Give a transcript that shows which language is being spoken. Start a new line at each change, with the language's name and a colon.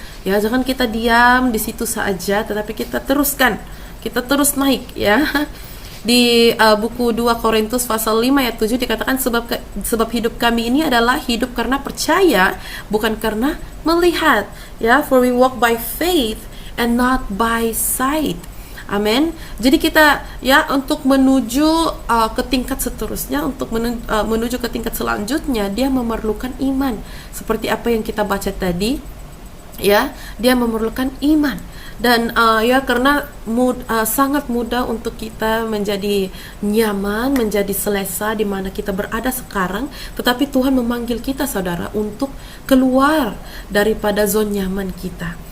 Indonesian: Ya, jangan kita diam di situ saja, tetapi kita teruskan, kita terus naik, ya. Di buku 2 Korintus pasal 5 ayat 7 dikatakan sebab hidup kami ini adalah hidup karena percaya, bukan karena melihat, ya.
English: For we walk by faith and not by sight.
Indonesian: Amin. Jadi kita ya untuk menuju ke tingkat seterusnya, untuk menuju ke tingkat selanjutnya, dia memerlukan iman. Seperti apa yang kita baca tadi, ya, dia memerlukan iman. Dan ya karena sangat mudah untuk kita menjadi nyaman, menjadi selesa di mana kita berada sekarang, tetapi Tuhan memanggil kita saudara untuk keluar daripada zona nyaman kita.